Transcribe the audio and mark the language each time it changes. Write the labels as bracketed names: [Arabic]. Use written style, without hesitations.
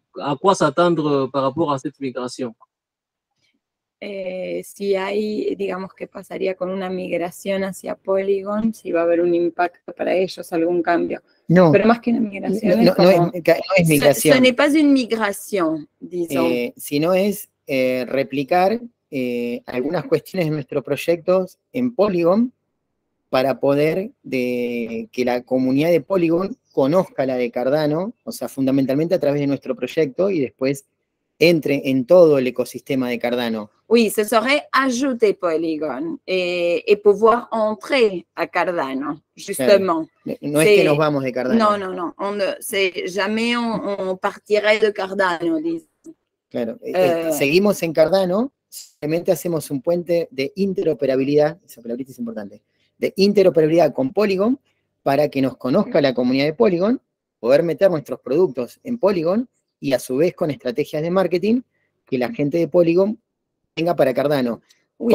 [French] À quoi s'attendre par rapport à cette migration? [Spanish] Si hay, digamos, ¿qué pasaría con una migración hacia Polygon? Si va a haber un impacto para ellos, algún cambio. No. Pero más que una migración, no es migración. [French] Ce n'est pas une migration, disons. [Spanish] Sino es replicar algunas cuestiones de nuestros proyectos en Polygon para poder que la comunidad de Polygon conozca la de Cardano, o sea, fundamentalmente a través de nuestro proyecto y después entre en todo el ecosistema de Cardano. [French] Oui, ce serait ajouter Polygon et pouvoir entrer à Cardano, justement. [Spanish] Claro. No es que nos vamos de Cardano. No. [French] Jamais on partirait de Cardano, disons. [Spanish] Claro, seguimos en Cardano, simplemente hacemos un puente de interoperabilidad, esa palabrita es importante, de interoperabilidad con Polygon para que nos conozca la comunidad de Polygon, poder meter nuestros productos en Polygon y a su vez con estrategias de marketing que la gente de Polygon tenga para Cardano. Oui.